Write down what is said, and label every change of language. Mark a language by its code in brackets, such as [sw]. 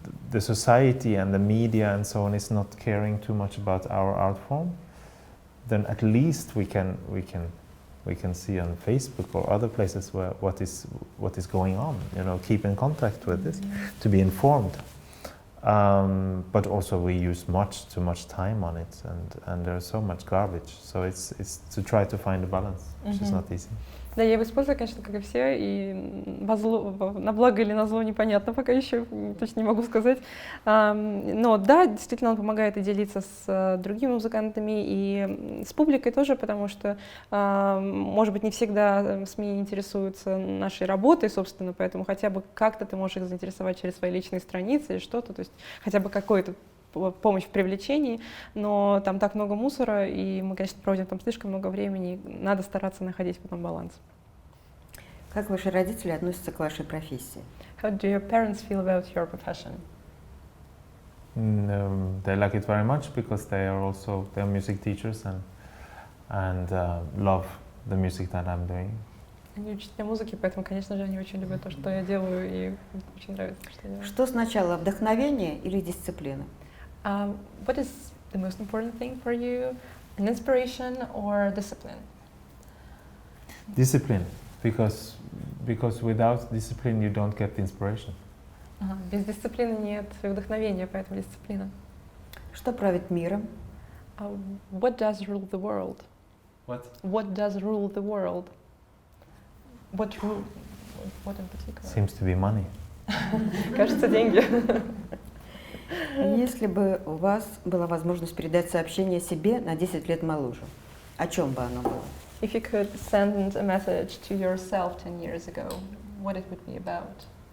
[en] the society and the media and so on is not caring too much about our art form, then at least we can see on Facebook or other places where what is going on. Keep in contact with this, to be informed. But also we use too much time on it, and there's so much garbage. So it's to try to find a balance, which is not easy. [ru] Да, я его использую, конечно, как и все, и на благо или на зло непонятно пока еще, точно не могу сказать. Но да, действительно он помогает и делиться с другими музыкантами, и с публикой тоже, потому что, может быть, не всегда СМИ интересуются нашей работой, собственно, поэтому хотя бы как-то ты можешь их заинтересовать через свои личные страницы или что-то, то есть хотя бы какой-то помощь в привлечении, но там так много мусора, и мы, конечно, проводим там слишком много времени, надо стараться находить потом баланс. Как ваши родители относятся к вашей профессии? [en] How do your parents feel about your profession? They like it very much because they're music teachers and love the music that I'm doing. [ru] Они учителя музыки, поэтому, конечно же, они очень любят то, что я делаю, и очень нравится, что я делаю. Что сначала, вдохновение или дисциплина? [en] What is the most important thing for you? An inspiration or discipline? Discipline, because without discipline you don't get the inspiration. [ru] Без дисциплины нет вдохновения, поэтому дисциплина. Что правит миром? [en] What does rule the world? What does rule the world? What in particular? Seems to be money. [ru] Кажется, деньги. Если бы у вас была возможность передать сообщение себе на 10 лет моложе, о чем бы оно было? [en] If you could send a message to yourself 10 years ago, what it would be about?